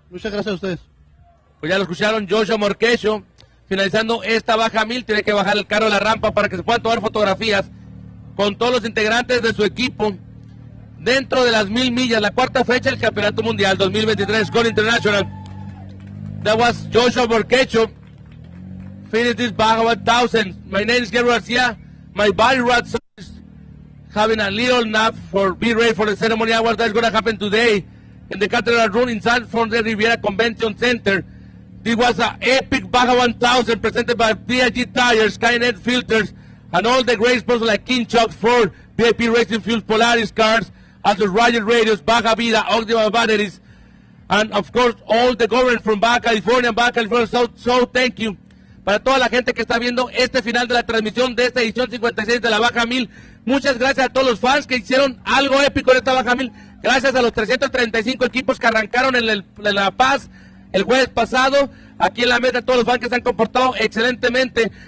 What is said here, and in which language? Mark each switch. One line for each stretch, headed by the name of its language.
Spanish: Muchas gracias a ustedes. Pues ya lo escucharon, Joshua Morquecho. Finalizando esta Baja Mil, tiene que bajar el carro de la rampa para que se puedan tomar fotografías con todos los integrantes de su equipo dentro de las 1000 millas, la cuarta fecha del Campeonato Mundial 2023 Score International.
English: That was Joshua Morquecho. Finish this Baja 1000. My name is Gabriel Garcia. My body rod is having a little nap for be ready for the ceremony awards that's going to happen today in the Cathedral Room inside from the Riviera Convention Center. This was an epic Baja 1000 presented by BFG Tires, Skynet Filters, and all the great sponsors like King Chuck's, Ford, VIP Racing Fuels, Polaris Cars, Atlas Roger Radios, Baja Vida, Optima Batteries, and of course all the government from Baja California, so thank you.
Spanish: Para toda la gente que está viendo este final de la transmisión de esta edición 56 de la Baja 1000, muchas gracias a todos los fans que hicieron algo épico en esta Baja 1000, gracias a los 335 equipos que arrancaron en La Paz el jueves pasado, aquí en la meta, todos los fans que se han comportado excelentemente.